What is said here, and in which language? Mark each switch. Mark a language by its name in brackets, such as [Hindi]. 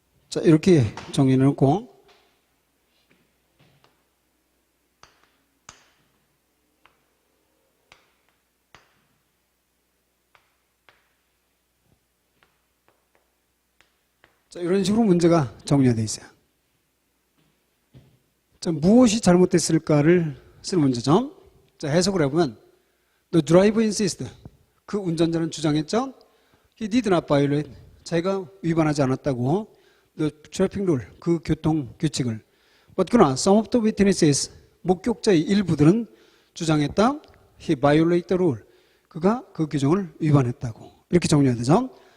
[Korean] 자, 이렇게 정리해 놓고, 자, 이런 식으로 문제가 정리가 되어 있어요. 자, 무엇이 잘못됐을까를 쓰는 문제죠. 자, 해석을 해보면 [English] The driver insisted, [Korean] 그 운전자는 주장했죠. [English] He did not violate, [Korean] 자기가 위반하지 않았다고. [English] The traffic rule, [Korean] 그 교통 규칙을. [English] But [Korean] 그러나 [English] some of the witnesses, [Korean] 목격자의 일부들은 주장했다. [English] He violated the rule, [Korean] 그가 그 규정을 위반했다고. 이렇게 정리해야 되죠.